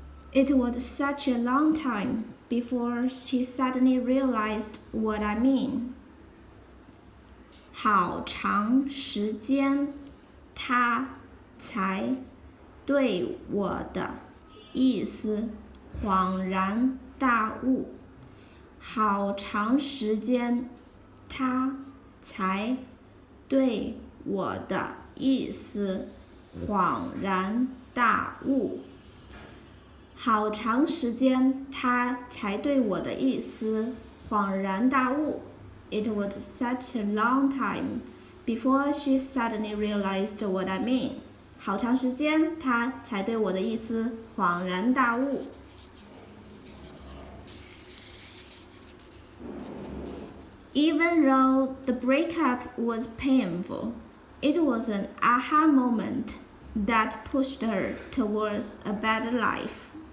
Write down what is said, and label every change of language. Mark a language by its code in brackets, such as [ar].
[en] It was such a long time before she suddenly realized what I mean. [zh] 好长时间，她才对我的意思恍然大悟。好长时间，她才对我的意思恍然大悟。好长时间，他才对我的意思恍然大悟。 [en] It was such a long time before she suddenly realized what I mean. [zh] 好长时间，他才对我的意思恍然大悟。 [en] Even though the breakup was painful, it was an aha moment that pushed her towards a better life.